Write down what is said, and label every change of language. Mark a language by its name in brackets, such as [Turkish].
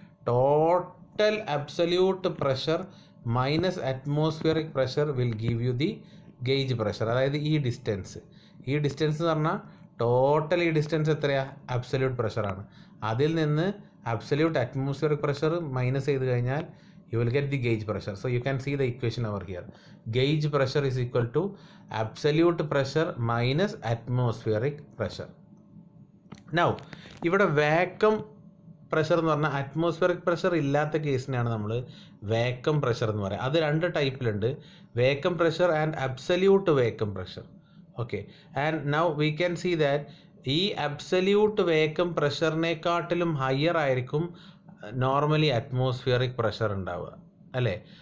[English] Total absolute pressure minus atmospheric pressure will give you the gauge pressure. [Malayalam] അതായത് ഈ distance എന്ന് പറഞ്ഞാൽ total ഈ ഡിസ്റ്റൻസ് എത്രയാണ്, അബ്സല്യൂട്ട് പ്രഷറാണ്. അതിൽ നിന്ന് അബ്സല്യൂട്ട് അറ്റ്മോസ്ഫിയറിക് പ്രഷർ മൈനസ് ചെയ്ത് കഴിഞ്ഞാൽ [English] you will get the gauge pressure. So you can see the equation over here. Gauge pressure is equal to absolute pressure minus atmospheric pressure. [Malayalam] Now ഇവിടെ vacuum pressure എന്ന് പറഞ്ഞാൽ atmospheric pressure ഇല്ലാത്ത കേസിനാണ് നമ്മൾ vacuum pressure എന്ന് പറയുക. അത് 2 ടൈപ്പിലുണ്ട്, vacuum pressure and absolute vacuum pressure. Okay, [English] and now we can see that [Malayalam] ഈ absolute vacuum പ്രഷറിനെക്കാട്ടിലും higher ആയിരിക്കും നോർമലി അറ്റ്മോസ്ഫിയറിക് പ്രഷർ ഉണ്ടാവുക അല്ലേ.